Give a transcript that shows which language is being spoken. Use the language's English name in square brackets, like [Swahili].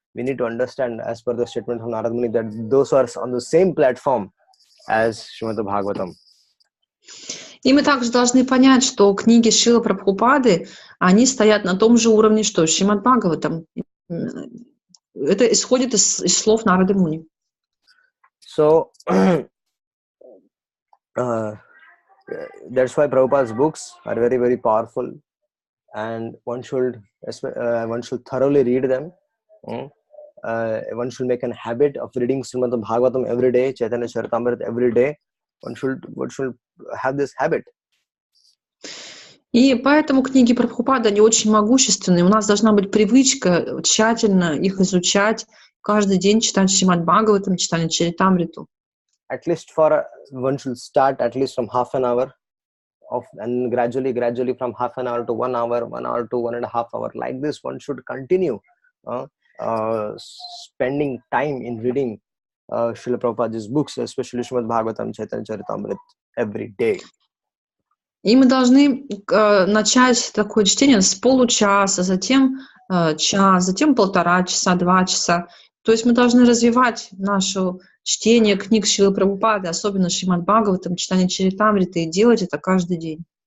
[English] We need to understand, as per the statement of Narad Muni, that those are on the same platform as Srimad Bhagavatam. [Russian] И мы также должны понять, что книги Шрилы Прабхупады, они стоят на том же уровне, что Шримад Бхагаватам. Это исходит из слов Нарады Муни. [English] So that's why Prabhupada's books are very, very powerful, and one should thoroughly read them. One should make a habit of reading Srimad Bhagavatam every day, Chaitanya Charitamrita every day. One should have this habit. [Russian] И поэтому книги Прабхупады, они очень могущественные. У нас должна быть привычка тщательно их изучать, каждый день читать Шримад Бхагаватам, читать Чаритамриту. [English] At least one should start at least from half an hour, and gradually from half an hour to 1 hour, 1 hour to 1.5 hours. Like this, one should continue spending time in reading Srila Prabhupada's books, especially Srimad Bhagavatam, Chaitanya Charitamrita, every day. [Russian] И мы должны начать такое чтение с получаса, затем час, затем 1,5 часа, 2 часа. То есть мы должны развивать наше чтение книг Шрилы Прабхупады, особенно Шримад Бхагаватам, читание Чаритамриты, и делать это каждый день.